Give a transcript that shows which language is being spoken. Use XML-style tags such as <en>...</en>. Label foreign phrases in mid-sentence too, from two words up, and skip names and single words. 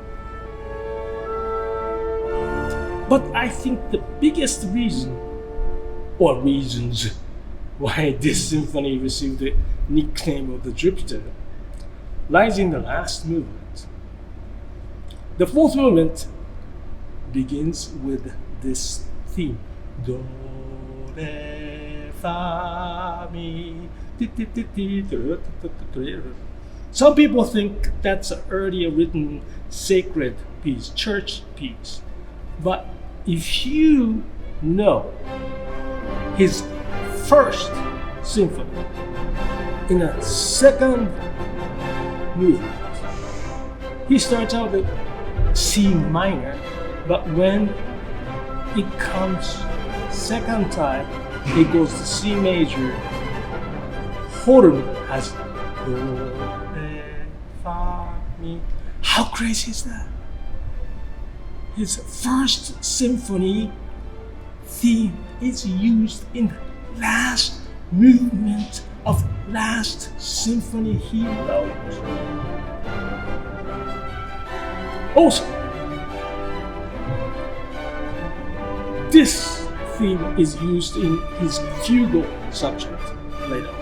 <en>But I think the biggest reason, or reasons, why this symphony received the nickname of the Jupiter lies in the last movement. The fourth movement begins with this theme. Do, re, fa, mi, ti, ti, ti, ti. Some people think that's an earlier written sacred piece, church piece. But if you know his first symphony in a second movement, he starts out with C minor, but when it comes second time, it goes to C major. Horn has do, re, fa, mi. How crazy is that? His first symphony theme is used in the last movement of last symphony he wrote. Also, this theme is used in his fugal subject later on.</en>